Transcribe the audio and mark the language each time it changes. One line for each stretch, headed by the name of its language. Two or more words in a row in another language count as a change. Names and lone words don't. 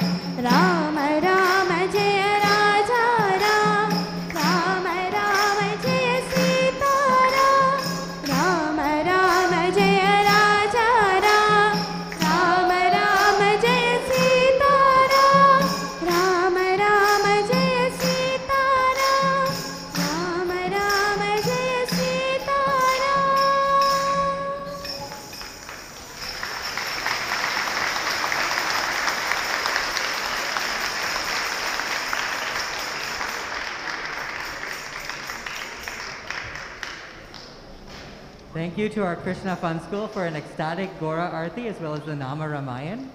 Sanskrit: ರಾಮ ರಾಮ ಜಯ ರಾಜಾ ರಾಮ ರಾಮ ಜಯ ಸೀತಾರಾಮ ರಾಮ ರಾಮ ಜಯ ರಾಜಾ ರಾಮ ರಾಮ ಜಯ ಸೀತಾರಾಮ ರಾಮ ರಾಮ ಜಯ ಸೀತಾರಾಮ ರಾಮ ರಾಮ ಜಯ ಸೀತಾರಾಮ.
English: Thank you to our Krishna Fun School for an ecstatic Gora Arti as well as the Nama Ramayan.